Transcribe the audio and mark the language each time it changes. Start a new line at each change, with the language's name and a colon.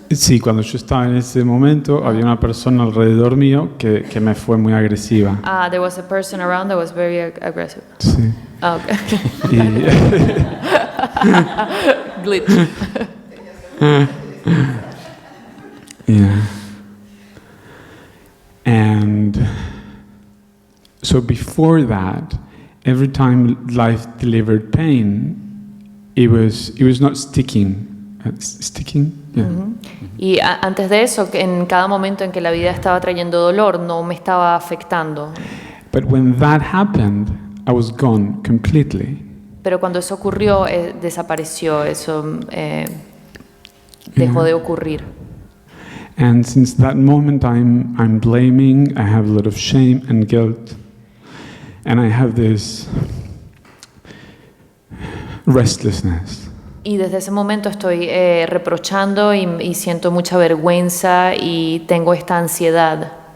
Spanish: Sí, cuando yo estaba en ese momento, había una persona alrededor mío que me fue muy agresiva.
English: There was a person around that was very aggressive.
Spanish: Sí.
English: Oh, okay. Glitch. Yeah. And so before that, every time life delivered pain, it was not sticking. Sticking? Yeah. Uh-huh.
Spanish: Y antes de eso, en cada momento en que la vida estaba trayendo dolor, no me estaba afectando.
English: But when that happened, I was gone completely.
Spanish: Pero cuando eso ocurrió, desapareció, eso dejó de ocurrir.
English: And since that moment, I'm blaming. I have a lot of shame and guilt, and I have this restlessness.
Spanish: Y desde ese momento estoy reprochando y siento mucha vergüenza y tengo esta ansiedad.